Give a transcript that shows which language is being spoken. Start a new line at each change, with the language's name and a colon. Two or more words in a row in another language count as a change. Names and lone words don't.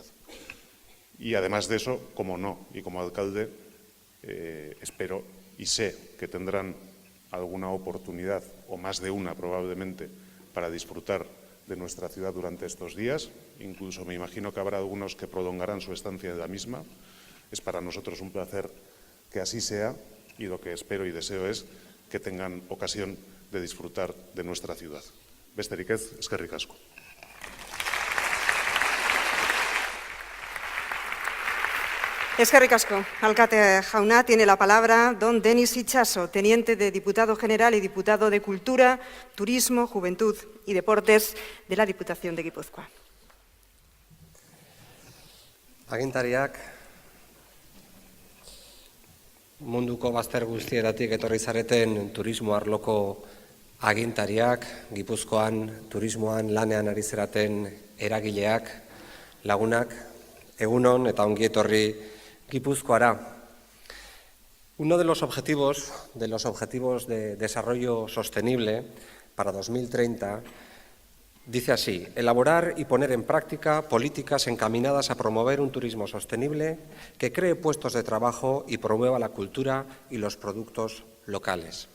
Spanish: Y además de eso, como no, y como alcalde, espero y sé que tendrán alguna oportunidad, o más de una probablemente, para disfrutar de nuestra ciudad durante estos días. Incluso me imagino que habrá algunos que prolongarán su estancia en la misma. Es para nosotros un placer que así sea y lo que espero y deseo es que tengan ocasión de disfrutar de nuestra ciudad.
Basque: Besterik ez, eskerrik asko. Eskerrik asko. Alkate jauna,
Spanish: tiene la palabra don Denis Itxaso, teniente de diputado general y diputado de Cultura, Turismo, Juventud y Deportes de la Diputación de Guipúzcoa.
Basque: Agintariak, munduko bazter guztietatik etorri zareten turismo arloko agintariak, Gipuzkoan turismoan lanean ari zeraten eragileak, lagunak, egunon eta ongi etorri Gipuzkoara.
Spanish: Uno de los objetivos de desarrollo sostenible para 2030 dice así: elaborar y poner en práctica políticas encaminadas a promover un turismo sostenible que cree puestos de trabajo y promueva la cultura y los productos locales.